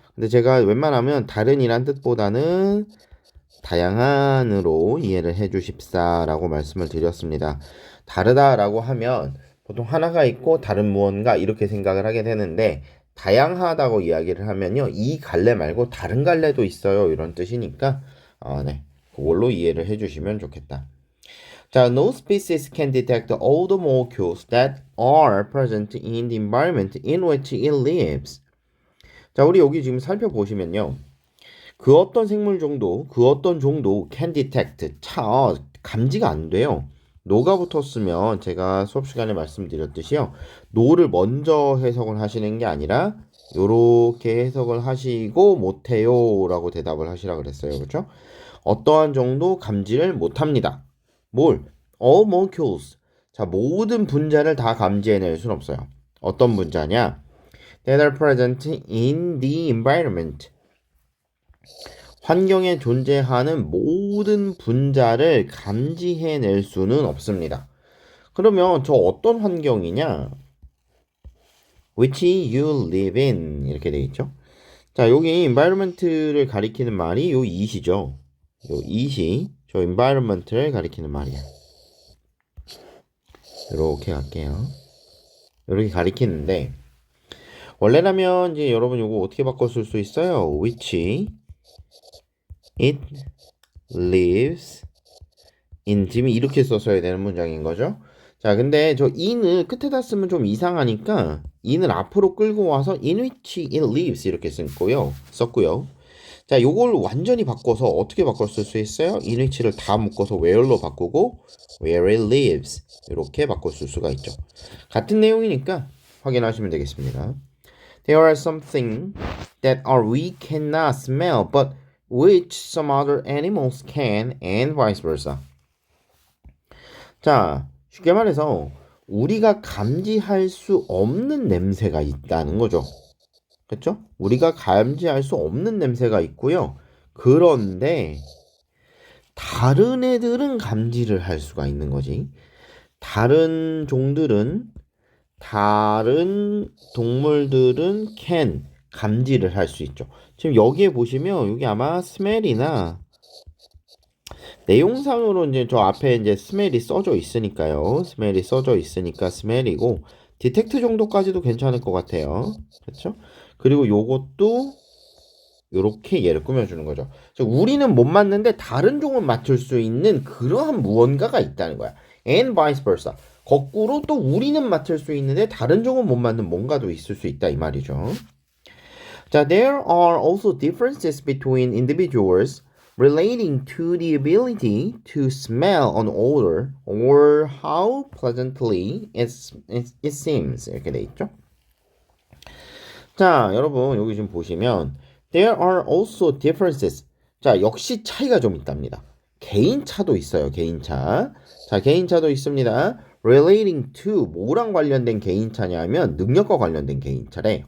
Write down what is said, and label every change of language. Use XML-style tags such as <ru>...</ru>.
<ko>근데 제가 웬만하면 다른이란 뜻보다는 다양한으로 이해를 해주십사라고 말씀을 드렸습니다. 다르다라고 하면 보통 하나가 있고 다른 무언가 이렇게 생각을 하게 되는데, 다양하다고 이야기를 하면요, 이 갈래 말고 다른 갈래도 있어요 이런 뜻이니까 네, 그걸로 이해를 해주시면 좋겠다.</ko> <en>자, no species can detect all the molecules that are present in the environment in which it lives.</en> <ko>자, 우리 여기 지금 살펴보시면요, 그 어떤 생물 정도, 그 어떤 종도</ko> <en>can detect,</en> <ko>감지가 안 돼요. no가 붙었으면 제가 수업 시간에 말씀드렸듯이요, no를 먼저 해석을 하시는 게 아니라 요렇게 해석을 하시고 못해요 라고 대답을 하시라 그랬어요. 그렇죠? 어떠한 정도 감지를 못합니다. 뭘?</ko> <en>all molecules.</en> <ko>자, 모든 분자를 다 감지해낼 수는 없어요. 어떤 분자냐?</ko> <en>that are present in the environment.</en> <ko>환경에 존재하는 모든 분자를 감지해낼 수는 없습니다. 그러면 저 어떤 환경이냐?</ko> <en>which you live in</en> <ko>이렇게 되어 있죠. 자, 여기 environment를 가리키는 말이 요 it이죠. 요 it이 저 environment를 가리키는 말이야. 이렇게 갈게요. 이렇게 가리키는데, 원래라면 이제 여러분 요거 어떻게 바꿔 쓸 수 있어요?</ko> <en>which it lives in,</en> <ko>지금 이렇게 썼어야 되는 문장인 거죠. 자, 근데 저 in을 끝에다 쓰면 좀 이상하니까 in을 앞으로 끌고 와서</ko> <en>in which it lives</en> <ko>이렇게 썼고요. 자, 요걸 완전히 바꿔서 어떻게 바꿔 쓸 수 있어요? in which를 다 묶어서 where로 바꾸고</ko> <en>where it lives</en> <ko>이렇게 바꿔 쓸 수가 있죠. 같은 내용이니까 확인하시면 되겠습니다.</ko> <en>There are some things that we cannot smell, but which some other animals can, and vice versa.</en> <ko>자, 쉽게 말해서 우리가 감지할 수 없는 냄새가 있다는 거죠. 그렇죠? 우리가 감지할 수 없는 냄새가 있고요. 그런데 다른 애들은 감지를 할 수가 있는 거지. 다른 종들은, 다른 동물들은 can, 감지를 할 수 있죠. 지금 여기에 보시면 여기 아마 스멜이나 내용상으로 이제 저 앞에 이제 스멜이 써져 있으니까요. 스멜이 써져 있으니까 스멜이고 디텍트 정도까지도 괜찮을 것 같아요. 그렇죠? 그리고 요것도 요렇게 얘를 꾸며주는 거죠. 우리는 못 맞는데 다른 종은 맡을 수 있는 그러한 무언가가 있다는 거야.</ko> <en>And vice versa.</en> <ko>거꾸로 또 우리는 맡을 수 있는데 다른 종은 못 맡는 뭔가도 있을 수 있다 이 말이죠.</ko> <en>자, there are also differences between individuals relating to the ability to smell an odor or how pleasantly it seems.</en> <ko>이렇게 돼 있죠. 자, 여러분 여기 좀 보시면</ko> <en>there are also differences.</en> <ko>자, 역시 차이가 좀 있답니다. 개인차도 있어요. 개인차. 자, 개인차도 있습니다.</ko> <en>relating to</en> <ko>뭐랑 관련된 개인차냐면 능력과 관련된 개인차래.</ko>